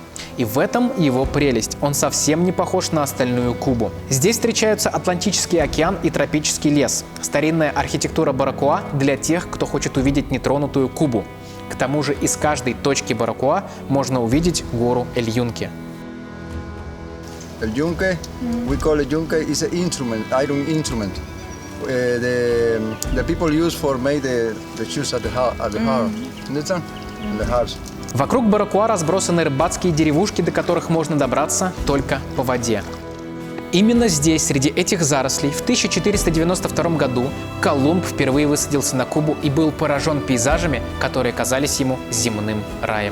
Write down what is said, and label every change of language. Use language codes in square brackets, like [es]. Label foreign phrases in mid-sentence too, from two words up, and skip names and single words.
[ru] И в этом его прелесть. Он совсем не похож на остальную Кубу. Здесь встречаются Атлантический океан и тропический лес. Старинная архитектура Баракоа для тех, кто хочет увидеть нетронутую Кубу. К тому же из каждой точки Баракоа можно увидеть гору Эль-Юнке. [es] El yunque, [en] we call it yunque, is an instrument, iron instrument. The people use for make the shoes at the heart. Understand? The hearts. [ru] Вокруг Баракоа разбросаны рыбацкие деревушки, до которых можно добраться только по воде. Именно здесь, среди этих зарослей, в 1492 году Колумб впервые высадился на Кубу и был поражен пейзажами, которые казались ему земным раем.